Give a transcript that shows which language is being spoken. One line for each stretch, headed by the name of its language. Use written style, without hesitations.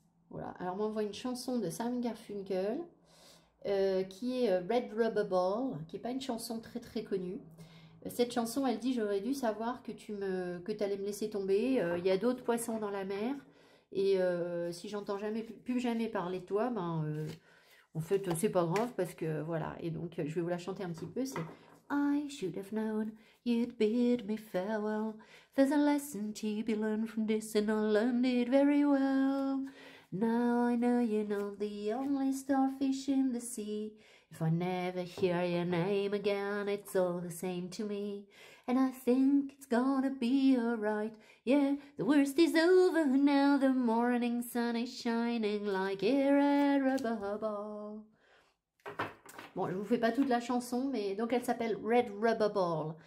French: Voilà. Alors, moi, on voit une chanson de Simon Garfunkel. Qui est Red Rubber Ball, qui n'est pas une chanson très très connue. Cette chanson, elle dit, j'aurais dû savoir que tu allais me laisser tomber. Il y a d'autres poissons dans la mer. Et si j'entends plus jamais parler de toi, ben, en fait, c'est pas grave parce que voilà. Et donc, je vais vous la chanter un petit peu.
English: C'est I should have known you'd bid me farewell. There's a lesson to be learned from this, and I learned it very well. Now I know you're not the only starfish in the sea. If I never hear your name again, it's all the same to me. And I think it's gonna be alright. Yeah, the worst is over now. The morning sun is shining like a red rubber ball.
French: Bon, je vous fais pas toute la chanson, mais donc elle s'appelle Red Rubber Ball.